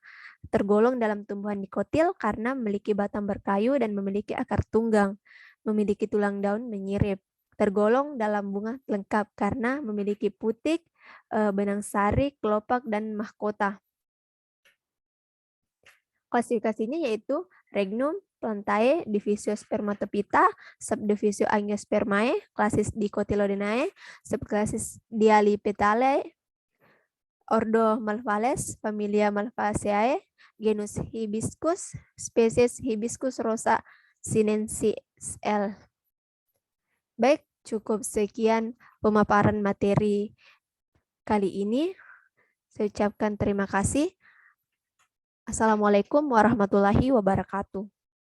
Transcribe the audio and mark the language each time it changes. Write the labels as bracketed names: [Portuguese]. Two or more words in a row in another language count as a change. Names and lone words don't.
[Indonesian] Tergolong dalam tumbuhan dikotil karena memiliki batang berkayu dan memiliki akar tunggang, memiliki tulang daun menyirip. Tergolong dalam bunga lengkap karena memiliki putik, benang sari, kelopak, dan mahkota. Klasifikasinya yaitu [Latin] Regnum plantae, [Indonesian] divisio Spermatopita, subdivisio Angiospermae, klasis Dicotylodonae, subklasis Dialipetalae, ordo Malvales, familia Malvaceae, genus Hibiscus, spesies Hibiscus rosa sinensis L. Baik, cukup sekian pemaparan materi kali ini. Saya ucapkan terima kasih. [Arabic] السلام عليكم ورحمة الله وبركاته.